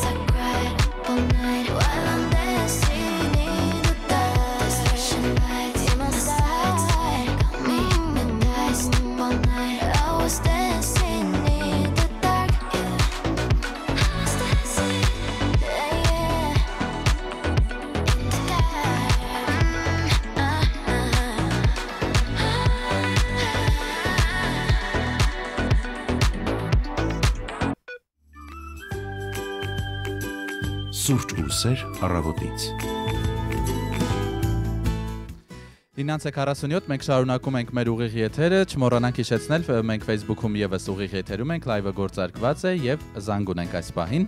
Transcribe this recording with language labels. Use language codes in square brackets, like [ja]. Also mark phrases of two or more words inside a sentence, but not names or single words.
[en] I cried up all night while I'm dancing in the dark. There's flashing lights in my side. Got me hypnotized up all night. I was dancing in the dark, yeah. I was dancing, yeah, yeah. In the dark. [hy] Սուրճ ու սեր առավոտից։ 9:47 մենք շարունակում ենք մեր ուղիղ եթերը, չմոռանանք հիշեցնել, մենք Facebook-ում եւս ուղիղ եթերում ենք, լայվը գործարկված է եւ զանգ ունենք այս պահին։